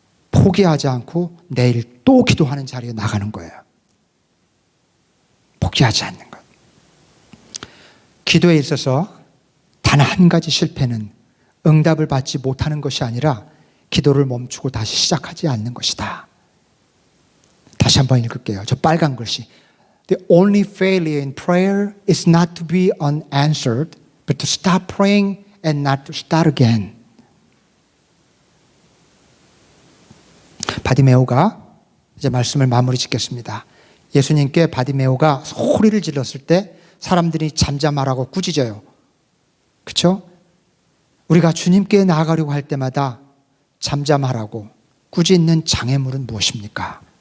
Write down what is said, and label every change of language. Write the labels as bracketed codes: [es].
[ko] 포기하지 않고 내일 또 기도하는 자리에 나가는 거예요. 포기하지 않는 것. 기도에 있어서 단 한 가지 실패는 응답을 받지 못하는 것이 아니라 기도를 멈추고 다시 시작하지 않는 것이다. 다시 한번 읽을게요. 저 빨간 글씨. [en] The only failure in prayer is not to be unanswered, but to stop praying and not to start again. [ko] 바디메오가 이제 말씀을 마무리 짓겠습니다. 예수님께 바디메오가 소리를 질렀을 때 사람들이 잠잠하라고 꾸짖어요. 그렇죠? 우리가 주님께 나아가려고 할 때마다 잠잠하라고 꾸짖는 장애물은 무엇입니까?